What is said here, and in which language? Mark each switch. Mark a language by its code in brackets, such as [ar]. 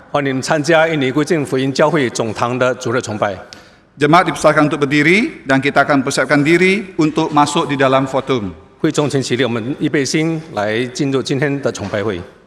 [zh] 欢迎参加印尼归正福音教会总堂的主日崇拜。 [id] Jemaat dipersilakan untuk berdiri dan kita akan persiapkan diri untuk masuk di dalam fotum. [zh] 会众请起立，我们预备心来进入今天的崇拜会。